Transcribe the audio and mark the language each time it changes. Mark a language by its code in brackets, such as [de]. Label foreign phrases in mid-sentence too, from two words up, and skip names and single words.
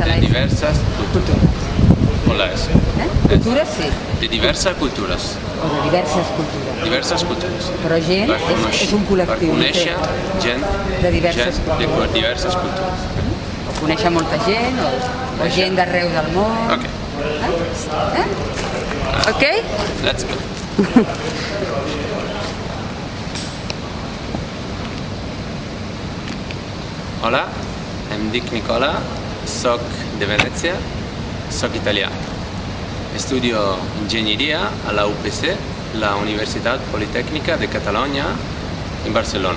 [ca] de diverses cultures. Hola, Cultures, sí. De diverses cultures. O de diverses cultures. Diverses cultures. Però gent és un col·lectiu. Per conèixer gent de diverses cultures. O conèixer molta gent, o gent d'arreu del món. Ok. Ok? [en] Let's go. [ca] Hola, em dic Nicola, soc de Venècia, soc italià. Estudio enginyeria a la UPC, la Universitat Politècnica de Catalunya, en Barcelona.